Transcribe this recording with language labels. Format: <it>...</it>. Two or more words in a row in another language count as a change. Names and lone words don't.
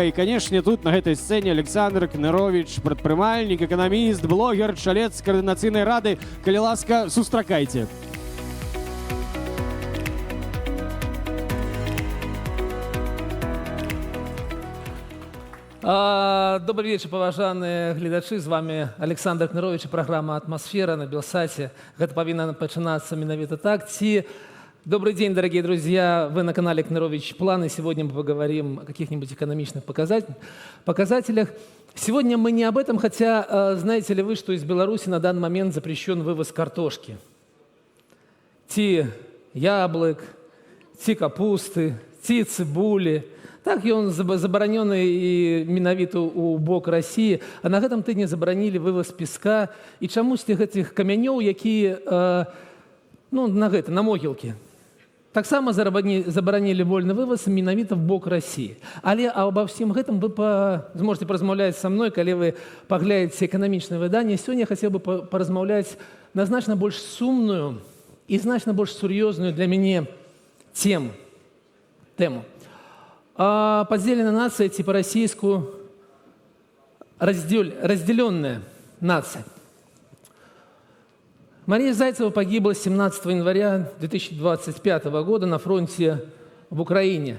<be>І, канешне, тут на гэтай сцэне Александр Кнырович, прадпрымальнік, эканаміст, блогер, чалец Каардынацыйнай рады. Калі ласка, сустракайце.</be> <ru>Добрый вечер,</ru> <be>паважаныя гледачы.</be> <ru>З вами Александр Кнырович и программа «Атмосфера» на Белсате. Это повинно начинаться</ru> <be>менавіта так.</be> <ru>Добрый день, дорогие друзья. Вы на канале Кнырович План. И сегодня мы поговорим о каких-нибудь экономичных показателях. Сегодня мы не об этом, хотя знаете ли вы, что из Беларуси на данный момент запрещен вывоз картошки.</ru> <be>Ці яблык, ці капусты, ці цыбулі. Так, ён забаранены і менавіта ў бок Расіі, а на гэтым тыдні забаранілі вываз песка і чамусьці гэтых камянёў, якія на могілкі. Таксама забаранілі вольны вываз менавіта в бок Расіі. Але або всім гэтым вы зможаце паразмаўляць са мной, калі вы паглядзіце эканамічнае выданне. Сёння я хацеў бы паразмаўляць на значна больш сумную і значна больш сур'ёзную для мяне тему.</be> <ru>Подзеленная нация, типа российскую, разделенная нация. Мария Зайцева погибла 17 января 2025 года на фронте в Украине.</ru>